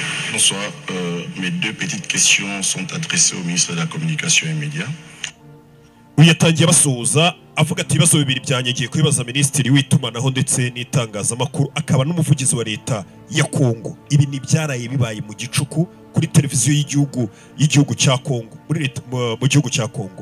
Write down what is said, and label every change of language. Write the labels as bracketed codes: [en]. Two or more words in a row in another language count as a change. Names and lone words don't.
[fr] Bonsoir. Mes deux petites questions sont adressées au ministre de la Communication et Médias. [rw] Uyatangiye basuhuza avuga ati ibibazo bibiri byanyagiye kwibaza minisitiri w'itumanaho ndetse n'itangazamakuru akaba n'umuvugizi wa leta ya Kongo. Ibi ni byaraye bibaye mu gicuku kuri televiziyo y'igihugu cya Kongo, mu gihugu cya Kongo.